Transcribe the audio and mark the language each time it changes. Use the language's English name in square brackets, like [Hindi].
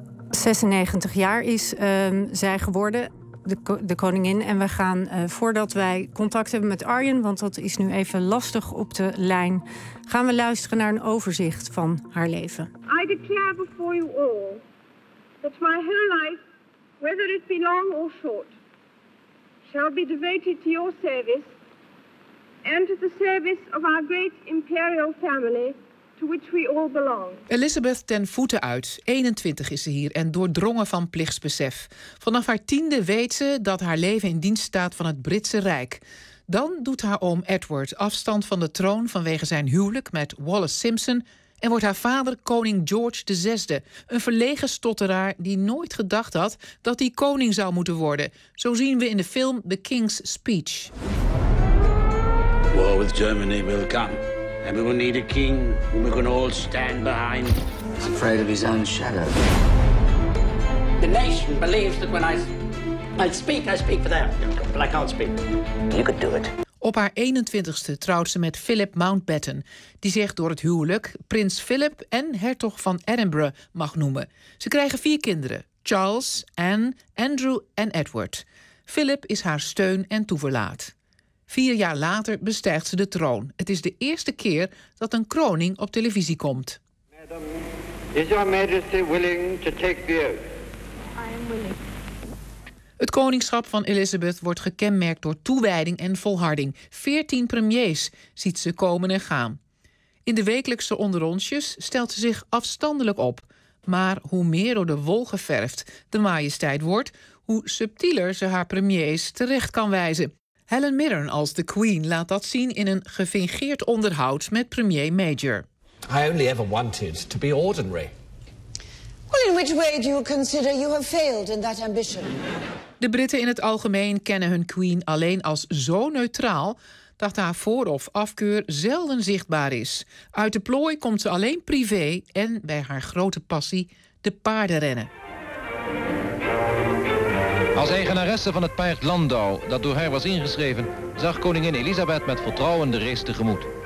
[Dutch] 96 jaar is zij geworden, de koningin. En we gaan, voordat wij contact hebben met Arjen, want dat is nu even lastig op de lijn, gaan we luisteren naar een overzicht van haar leven. [English] I declare before you all that my whole life, whether it be long or short, shall be devoted to your service and to the service of our great imperial family to which we all belong. [Dutch] Elizabeth ten voeten uit, 21 is ze hier en doordrongen van plichtsbesef. Vanaf haar 10e weet ze dat haar leven in dienst staat van het Britse Rijk. Dan doet haar oom Edward afstand van de troon vanwege zijn huwelijk met Wallis Simpson en wordt haar vader koning George VI, een verlegen stotteraar die nooit gedacht had dat hij koning zou moeten worden. Zo zien we in de film The King's Speech. [English] War with Germany will come. And we will need a king whom we can all stand behind. He's afraid of his own shadow. The nation believes that when I speak for them. But I can't speak. You could do it. [Dutch] Op haar 21ste trouwt ze met Philip Mountbatten, die zich door het huwelijk prins Philip en hertog van Edinburgh mag noemen. Ze krijgen 4 kinderen, Charles, Anne, Andrew en Edward. Philip is haar steun en toeverlaat. 4 jaar later bestijgt ze de troon. Het is de eerste keer dat een kroning op televisie komt. [English] Madam, is your majesty willing to take the oath? I am willing. [Dutch] Het koningschap van Elizabeth wordt gekenmerkt door toewijding en volharding. 14 premiers ziet ze komen en gaan. In de wekelijkse onderrondjes stelt ze zich afstandelijk op. Maar hoe meer door de wol geverfd de majesteit wordt, hoe subtieler ze haar premiers terecht kan wijzen. Helen Mirren als de Queen laat dat zien in een gefingeerd onderhoud met premier Major. [English] I only ever wanted to be ordinary. Well, in which way do you consider you have failed in that ambition? [Dutch] De Britten in het algemeen kennen hun Queen alleen als zo neutraal dat haar voor- of afkeur zelden zichtbaar is. Uit de plooi komt ze alleen privé en bij haar grote passie de paardenrennen. Als eigenaresse van het paard Landau, dat door haar was ingeschreven, zag koningin Elisabeth met vertrouwen de race tegemoet.